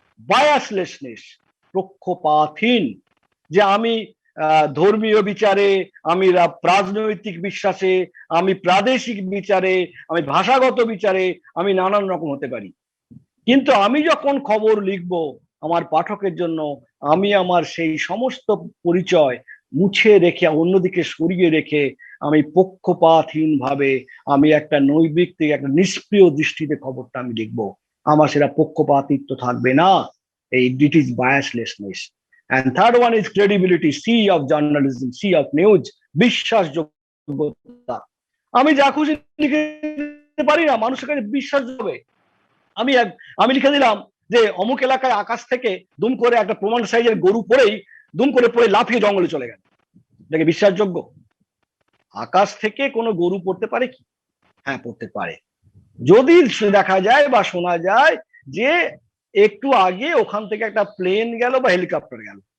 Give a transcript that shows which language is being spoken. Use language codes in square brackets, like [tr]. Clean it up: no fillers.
[bn] বায়াসলেসনেস, পক্ষপাতহীন, যে আমি ধর্মীয় বিচারে, আমি রাজনৈতিক বিশ্বাসে, আমি প্রাদেশিক বিচারে, আমি ভাষাগত বিচারে, আমি নানান রকম হতে পারি, কিন্তু আমি যখন খবর লিখবো আমার পাঠকের জন্য, আমি আমার সেই সমস্ত পরিচয় মুছে রেখে, অন্যদিকে সরিয়ে রেখে, আমি পক্ষপাতহীন ভাবে, আমি একটা নৈবিত্তিক একটা নিষ্ক্রিয় দৃষ্টিতে খবরটা আমি লিখবো। আমার সেটা পক্ষপাতিত্ব থাকবে না, এই [en] It is biaslessness. And third one is credibility, C of journalism, C of news, বিশ্বাসযোগ্যতা। [bn] আমি যা খুশি লিখতে পারি না, মানুষের কাছে বিশ্বাস হবে। আমি লিখে দিলাম যে অমুক এলাকায় আকাশ থেকে দুম করে একটা প্রমাণ সাইজের গরু পড়েই দুম করে পড়ে লাফিয়ে জঙ্গলে চলে গেল, এটাকে বিশ্বাসযোগ্য? আকাশ থেকে কোনো গরু পড়তে পারে কি? হ্যাঁ, পড়তে পারে, যদি দেখা যায় বা শোনা যায় যে একটু আগে ওখান থেকে একটা প্লেন গেল বা হেলিকপ্টার গেল।